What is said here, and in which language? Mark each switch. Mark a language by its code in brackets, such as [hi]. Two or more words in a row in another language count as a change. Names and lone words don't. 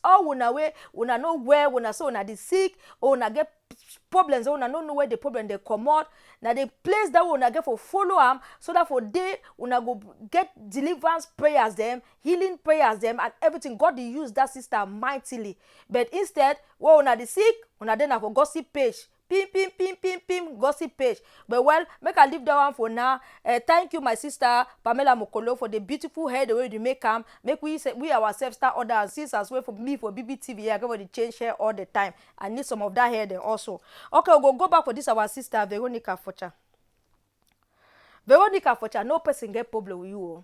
[pcm] All una way una know where una say una dey sick or una get problems, or una no know where the problem dey comot. Na the place that una get for follow am, so that for day una go get deliverance prayers dem, healing prayers dem, and everything. God dey use that sister mightily. But instead, when una dey sick, una dey na for gossip page. Pim, gossip page. But well, make I leave that one for now. Thank you, my sister Pamela Mokolo, for the beautiful hair, the way you make them. Make we ourselves start order and sis as well for me for BBTV. I go for the change hair all the time. I need some of that hair then also. Okay, we'll go back for this our sister Veronica Forcha. Veronica Forcha, no person get problem with you.